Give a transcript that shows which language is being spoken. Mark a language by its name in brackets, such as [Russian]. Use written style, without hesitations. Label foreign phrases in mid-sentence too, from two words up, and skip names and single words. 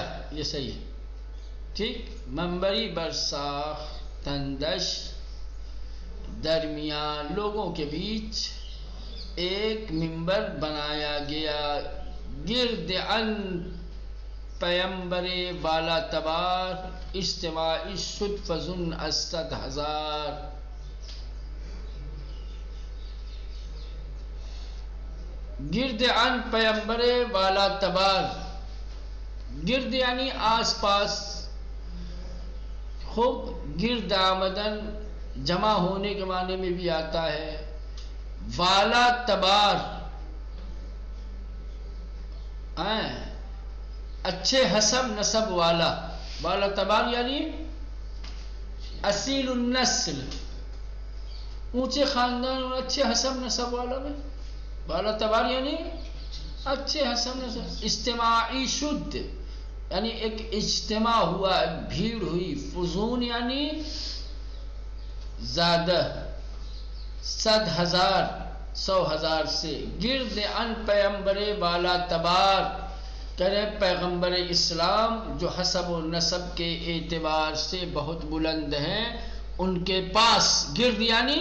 [Urdu] یہ صحیح ہے. ٹھیک. [Persian] منبری برساختندش درمیان [Urdu] لوگوں کے بیچ ایک منبر بنایا گیا. [Persian] گرد ان پیمبر والا تبار، اجتماعی شد فزن از 100,000. گرد ان پیمبر والا تبار، [Urdu] گرد یعنی آس پاس. خوب. گرد آمدن جمع ہونے کے معنی میں بھی آتا ہے. والا تبار اچھے حسب نسب والا. والا تبار یعنی اصیل النسل، اونچے خاندان اور اچھے حسب نسب والا میں والا تبار یعنی اچھے حسب نسب. [Persian] اجتماعی شد [Urdu] یعنی ایک اجتماع ہوا، بھیڑ ہوئی. فزون یعنی زیادہ. 100,000 100,000 سے. [Persian] گرد ان پیمبر والا تبار [Urdu] کرے پیغمبر اسلام جو حسب و نسب کے اعتبار سے بہت بلند ہیں ان کے پاس.